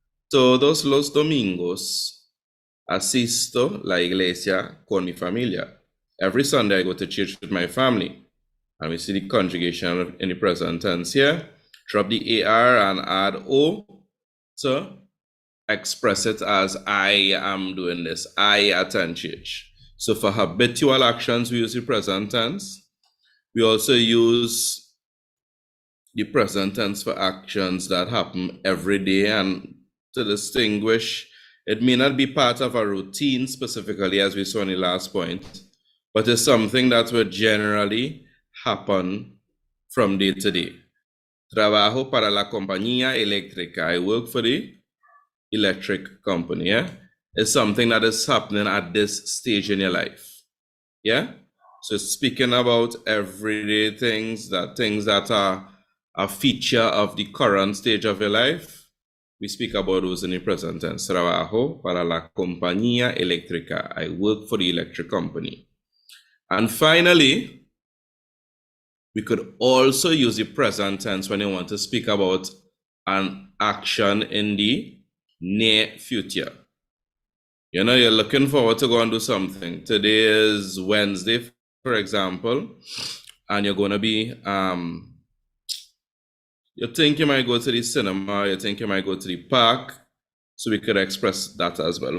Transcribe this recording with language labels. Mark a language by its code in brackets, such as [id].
[es] Todos los domingos asisto la iglesia con mi familia. [en] Every Sunday I go to church with my family. And we see the conjugation in the present tense here. Drop the AR and add O to express it as I am doing this. I attend church. So for habitual actions, we use the present tense. We also use the present tense for actions that happen every day, and to distinguish, it may not be part of a routine specifically, as we saw in the last point, but it's something that would generally happen from day to day. [es] Trabajo para la compañía eléctrica. [en] I work for the electric company, yeah? It's something that is happening at this stage in your life, yeah? So speaking about everyday things that are a feature of the current stage of your life, we speak about those in the present tense. [es] Trabajo para la compañía eléctrica. [en] I work for the electric company. And finally, We could also use the present tense when you want to speak about an action in the near future. You know, you're looking forward to go and do something. Today is Wednesday, for example, and you're going to be, you think you might go to the cinema, you think you might go to the park, so we could express that as well.